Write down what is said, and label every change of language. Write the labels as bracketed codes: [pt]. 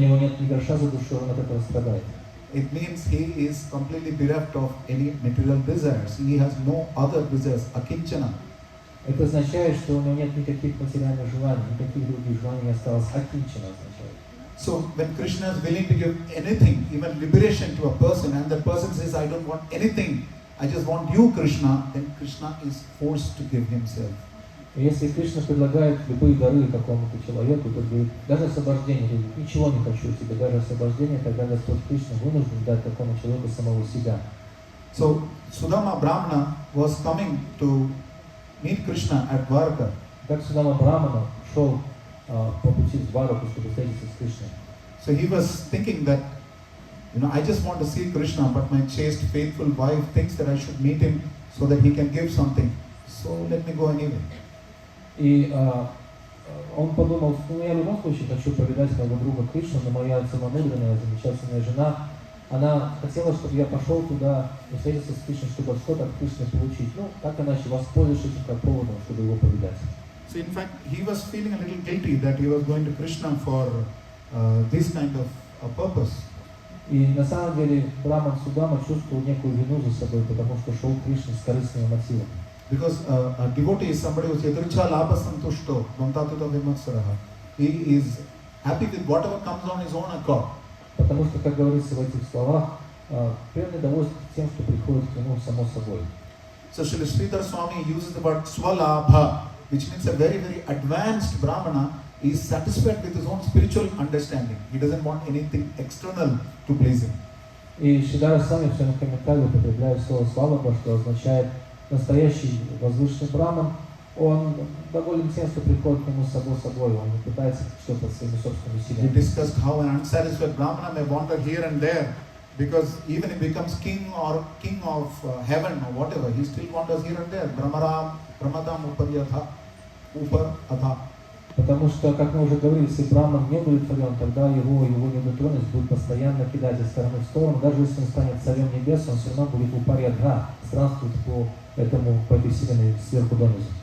[ru] него нет ни гроша за душой, он от этого страдает. [en] it means he is completely bereft of any material desires. He has no other desires, akinchana. [ru] Это означает, что у него нет никаких материальных желаний, никаких других желаний не осталось. Акинчана означает. [en] So when Krishna is willing to give anything, even liberation to a person, and the person says, I don't want anything, I just want you, Krishna, then Krishna is forced to give himself. [ru] И если Кришна предлагает любые дары какому-то человеку, то говорит, даже освобождение, говорит, ничего не хочу тебе, даже освобождение, тогда Господь Кришна вынужден дать такому человеку самого себя. [en] So Sudama Brahmana was coming to meet Krishna at Dwarka. [ru] Так Судама Брамана шел по пути в Двараку, чтобы встретиться с Кришной. [en] So he was thinking that, I just want to see Krishna, but my chaste, faithful wife thinks that I should meet him so that he can give something. So let me go anyway. [ru] И он подумал, я в любом случае хочу повидать моего друга Кришну, но моя целомудренная, замечательная жена, она хотела, чтобы я пошел туда и встретился с Кришной, чтобы что-то от Кришны получить. Так иначе воспользуюсь этим как поводом, чтобы его повидать. [en] So in fact, he was feeling a little guilty that he was going to Krishna for this kind of a purpose. [ru] И на самом деле Браман Судама чувствовал некую вину за собой, потому что шел к Кришне с корыстными мотивами. [en] Because a devotee is somebody who is [sa] yadricha labha santushto, vamtatuta vimatsaraha. [en] He is happy with whatever comes on his own accord. [ru] Потому что, как говорится в этих словах, преданный довольствуется тем, что приходит к нему само собой. [en] So Srila Sridhar Swami uses the word swalabha, which means a very, very advanced Brahmana is satisfied with his own spiritual understanding. He doesn't want anything external to please him. [ru] И Шридхара Свами в своем комментарии употребляет слово «свалаба», что означает настоящий возвышенный браман. Он доволен тем, что приходит к нему само собой, он не пытается что-то своими собственными [en] We [ru] силами. [en] discussed how an unsatisfied Brahmana may wander here and there, because even if he becomes king of heaven or whatever, he still wanders here and there. [sa] Brahmadam uparatha. [ru] Потому что, как мы уже говорили, если браман не удовлетворен, тогда его недотронность будет постоянно кидать из стороны в сторону. Даже если он станет царем небес, он все равно будет в упарьядха, странствовать по этой вселенной сверху донизу.